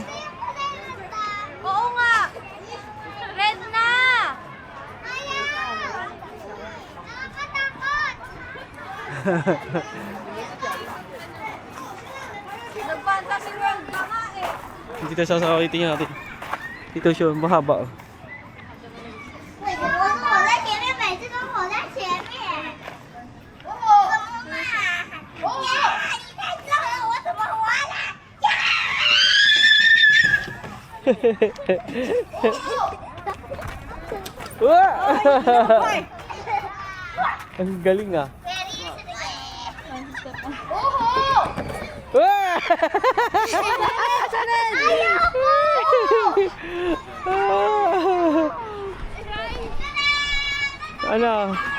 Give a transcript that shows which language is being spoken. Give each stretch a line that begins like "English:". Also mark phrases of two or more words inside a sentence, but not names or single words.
Filipino: Oo nga. Red na. Nag-fantasy world ka nga eh. Dito sa sasakitin natin. Dito siya, mahaba. Oh.
Chinese: 我在前面，每次都跑在前面。怎么嘛？呀，你太重了，我怎么滑了？
Filipino: Ang galing ah. Ano?